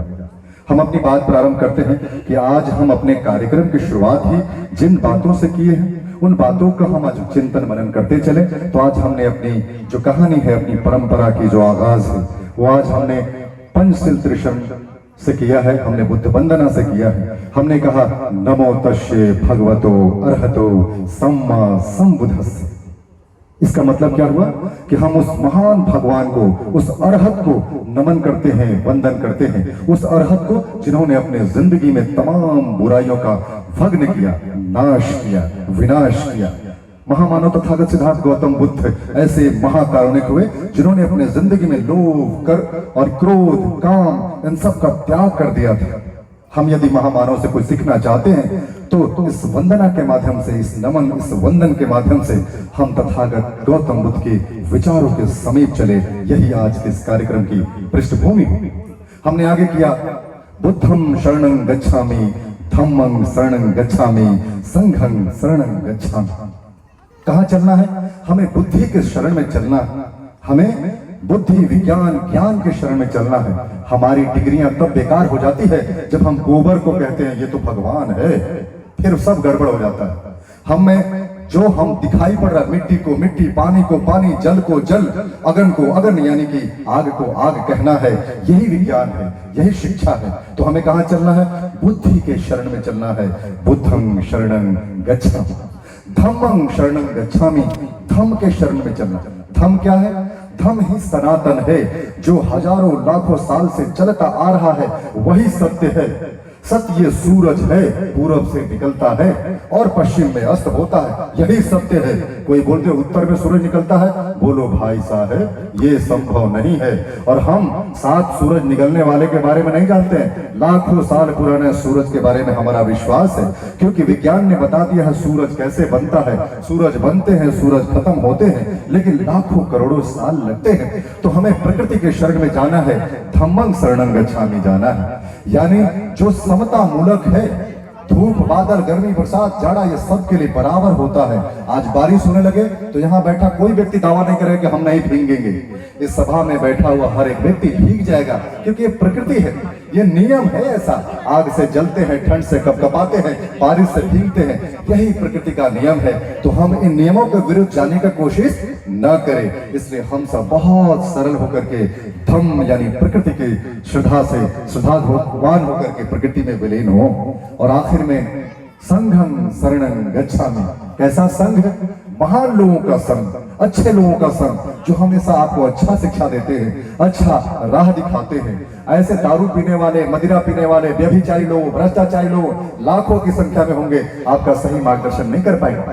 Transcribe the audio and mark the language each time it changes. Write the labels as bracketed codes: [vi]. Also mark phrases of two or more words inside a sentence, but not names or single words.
[hi] हम अपनी बात प्रारंभ करते हैं कि आज हम अपने कार्यक्रम की शुरुआत ही जिन बातों से किए हैं, उन बातों का हम आज चिंतन मनन करते चले। तो आज हमने अपनी जो कहानी है, अपनी परंपरा की जो आगाज है, वो आज हमने पंचशील त्रिशरण से किया है, हमने बुद्ध वंदना से किया है। [pi] हमने कहा नमो तस्ये भगवतो अरहतो सम्मा संबुद्धस्स। [hi] इसका मतलब क्या हुआ कि हम उस महान भगवान को, उस अरहत को नमन करते हैं, वंदन करते हैं, उस अरहत को जिन्होंने अपने जिंदगी में तमाम बुराइयों का भग्न किया, नाश किया, विनाश किया। महामानव तथागत सिद्धार्थ गौतम बुद्ध ऐसे महाकारुणिक हुए जिन्होंने अपने जिंदगी में लोभ, कर और क्रोध, काम, इन सब का त्याग कर दिया था। हम यदि महामानव से कुछ सीखना चाहते हैं तो इस वंदना के माध्यम से, इस नमन, इस वंदन के माध्यम से हम तथागत गौतम बुद्ध के विचारों के समीप चले। यही आज के इस कार्यक्रम की पृष्ठभूमि होगी। [pi] हमने आगे किया बुद्धं शरणं गच्छामि, धम्मं शरणं गच्छामि, संघं शरणं गच्छामि। [hi] कहाँ चलना है? हमें बुद्धि के शरण में चलना है, हमें बुद्धि, विज्ञान, ज्ञान के शरण में चलना है। हमारी डिग्रियां तब बेकार हो जाती है जब हम गोबर को कहते हैं ये तो भगवान है, फिर सब गड़बड़ हो जाता है। हमें जो हम दिखाई पड़ रहा है, मिट्टी को मिट्टी, पानी को पानी, जल को जल, अगन को अगन, यानी कि आग को आग कहना है, यही विज्ञान है, यही शिक्षा है। तो हमें कहाँ चलना है? बुद्धि के शरण में चलना है। [pi] बुद्धं शरणं गच्छामि, धम्मं शरणं गच्छामि, [hi] धम्म के शरण में चलना। धम्म क्या है? धम्म ही सनातन है, जो हजारों लाखों साल से चलता आ रहा है, वही सत्य है। सत्य ये सूरज है, पूरब से निकलता है और पश्चिम में अस्त होता है, यही सत्य है। कोई बोलते उत्तर में सूरज निकलता है, बोलो भाई साहब ये संभव नहीं है। और हम 7 सूरज निकलने वाले के बारे में नहीं जानते हैं, लाखों साल पुराने सूरज के बारे में हमारा विश्वास है, क्योंकि विज्ञान ने बता दिया है सूरज कैसे बनता है। सूरज बनते हैं, सूरज खत्म होते हैं, लेकिन लाखों करोड़ों साल लगते हैं। तो हमें प्रकृति के शरण में जाना है, [pi] धम्मं शरणं गच्छामि [hi] जाना है, यानी जो समता मूलक है। धूप, बादल, गर्मी, बरसात, जाड़ा, ये सब के लिए बराबर होता है। आज बारिश होने लगे तो यहाँ बैठा कोई व्यक्ति दावा नहीं करे कि हम नहीं भीगेंगे। इस सभा में बैठा हुआ हर एक व्यक्ति भीग जाएगा, क्योंकि ये प्रकृति है, ये नियम है ऐसा। आग से जलते हैं, ठंड से कपकपाते हैं, बारिश से भीगते हैं, यही प्रकृति का नियम है। तो हम इन नियमों के विरुद्ध जाने का कोशिश न करें। इसलिए हम सब बहुत सरल होकर के धम्म यानी प्रकृति की श्रद्धा से श्रद्धावान होकर के प्रकृति में विलीन हो। और आखिर में [pi] संघं शरणं गच्छामि। [hi] कैसा संघ? महान लोगों का संग, अच्छे लोगों का संग, जो हमेशा आपको अच्छा शिक्षा देते हैं, अच्छा राह दिखाते हैं। ऐसे दारू पीने वाले, मदिरा पीने वाले, व्यभिचारी लोग, भ्रष्टाचारी लोग लाखों की संख्या में होंगे, आपका सही मार्गदर्शन नहीं कर पाएंगे।